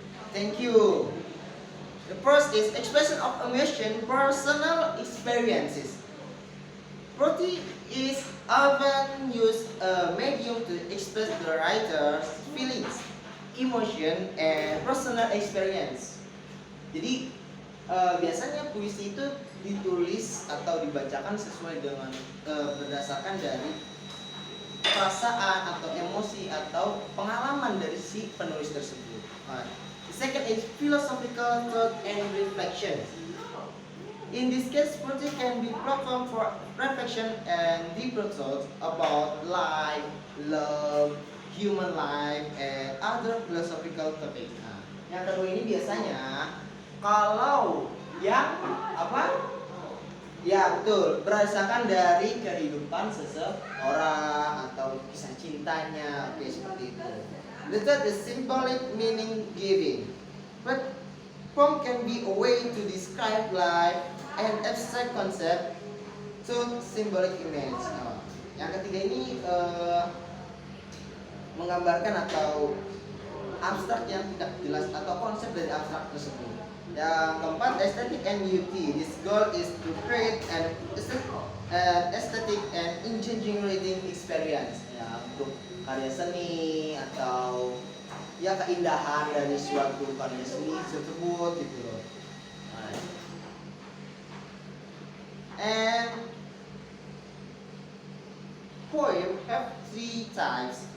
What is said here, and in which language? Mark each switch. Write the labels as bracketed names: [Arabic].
[English] Thank you. The first is expression of emotion, personal experiences. Poetry is often used a medium to express the writer's feelings, emotion, and personal experience. [Indonesian] Jadi biasanya puisi itu ditulis atau dibacakan sesuai dengan berdasarkan dari perasaan atau emosi atau pengalaman dari si penulis tersebut. [English] The second is philosophical thought and reflection. In this case, poetry can be platform for reflection and deeper thoughts about life, love, human life, and other philosophical topics. [Indonesian] Nah, yang kedua ini biasanya kalau yang apa? Ya betul, berdasarkan dari kehidupan seseorang atau kisah cintanya, oke seperti itu. [English] The third is symbolic meaning giving. But poem can be a way to describe life and abstract concept to symbolic image. [Indonesian] Nah, yang ketiga ini menggambarkan atau abstrak yang tidak jelas atau konsep dari abstrak tersebut. Yang keempat, [English] aesthetic and beauty. This goal is to create an aesthetic and engaging reading experience. [Indonesian] Ya, untuk karya seni atau ya keindahan dari suatu karya seni tersebut gitu loh. [English] And poem have three types.